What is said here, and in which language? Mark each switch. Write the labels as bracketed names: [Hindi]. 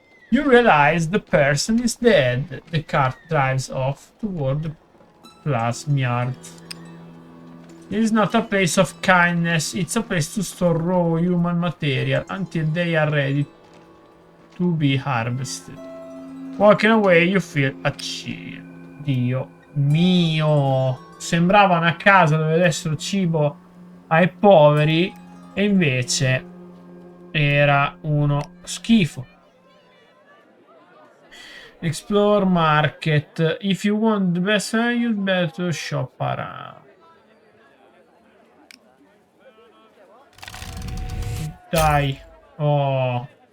[English] You realize the person is dead. The cart drives off toward the plasm yard. This is not a place of kindness. It's a place to store raw human material until they are ready to be harvested. Walking away you feel a chill. [Italian] Dio mio, sembrava una casa dove dessero cibo ai poveri e invece era uno schifo. [English] Explore market. If you want the best value, better shop around. [Italian] Dai. Oh.